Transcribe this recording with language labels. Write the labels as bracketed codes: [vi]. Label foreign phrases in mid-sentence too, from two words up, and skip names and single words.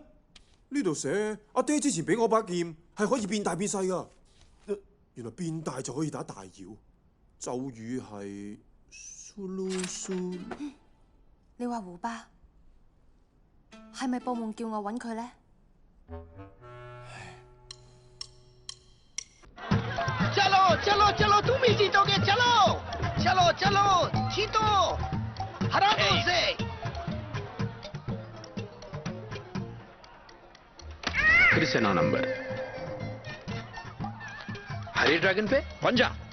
[yue] 呢度寫阿爹之前俾我把劍係可以變大變細噶，原來變大就可以打大妖。咒語係蘇嚕蘇。你話胡巴係咪報夢叫我揾佢咧 [hi] ？चलो चलो चलो तुम ही जीतोगे चलो चलो चलो जीतो हरा दो उसे फिर से 9 नंबर हरी ड्रैगन पे पंजा